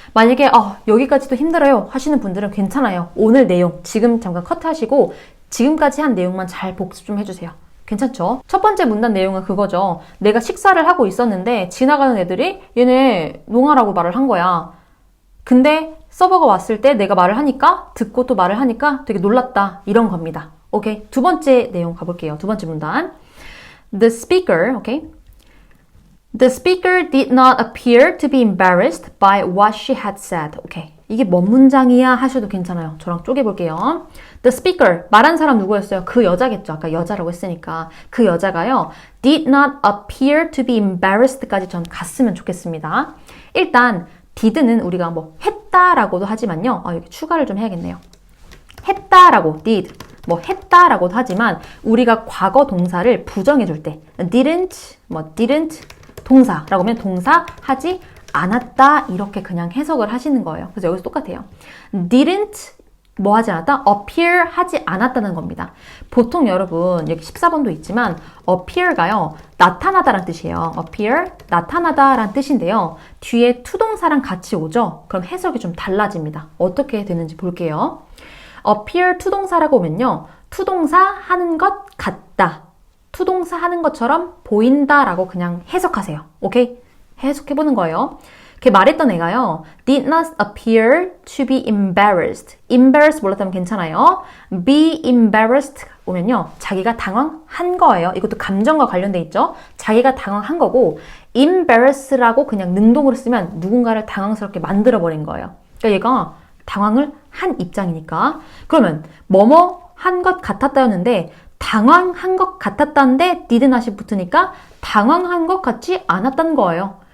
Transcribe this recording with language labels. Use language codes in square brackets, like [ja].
[ko] 만약에 여기까지도 힘들어요 하시는 분들은 괜찮아요. 오늘 내용 지금 잠깐 컷하시고 지금까지 한 내용만 잘 복습 좀 해주세요. 괜찮죠? 첫 번째 문단 내용은 그거죠. 내가 식사를 하고 있었는데 지나가는 애들이 얘네 농아라고 말을 한 거야. 근데 서버가 왔을 때 내가 말을 하니까 듣고 또 말을 하니까 되게 놀랐다. 이런 겁니다. 오케이. 두 번째 내용 가볼게요. 두 번째 문단. [en] The speaker, 오케이. The speaker did not appear to be embarrassed by what she had said. [ko] 오케이. 이게 뭔 문장이야 하셔도 괜찮아요. 저랑 쪼개볼게요. The speaker, 말한 사람 누구였어요? 그 여자겠죠. 아까 여자라고 했으니까. 그 여자가요. [en] did not appear to be embarrassed [ko] 까지 전 갔으면 좋겠습니다. 일단 did는 우리가 뭐 했다라고도 하지만요. 여기 추가를 좀 해야겠네요. 했다라고 did 뭐 했다라고도 하지만 우리가 과거 동사를 부정해 줄 때 didn't 동사라고 하면 동사 하지 않았다 이렇게 그냥 해석을 하시는 거예요. 그래서 여기서 똑같아요. didn't 뭐 하지 않았다? appear 하지 않았다는 겁니다. 보통 여러분 여기 14번도 있지만 appear가요. 나타나다란 뜻이에요. appear 나타나다란 뜻인데요. 뒤에 투동사랑 같이 오죠? 그럼 해석이 좀 달라집니다. 어떻게 되는지 볼게요. appear 투동사라고 오면요. 투동사 하는 것 같다. 투동사 하는 것처럼 보인다라고 그냥 해석하세요. 오케이? 해석해보는 거예요. 이렇게 말했던 애가요. [en] did not appear to be embarrassed. [ko] embarrassed 몰랐다면 괜찮아요. be embarrassed 오면요. 자기가 당황한 거예요. 이것도 감정과 관련돼 있죠. 자기가 당황한 거고 embarrass라고 그냥 능동으로 쓰면 누군가를 당황스럽게 만들어버린 거예요. 그러니까 얘가 당황을 한 입장이니까. 그러면 뭐뭐 한 것 같았다였는데 당황한 것 같았다는데 did not이 붙으니까 당황한 것 같지 않았다는 거예요.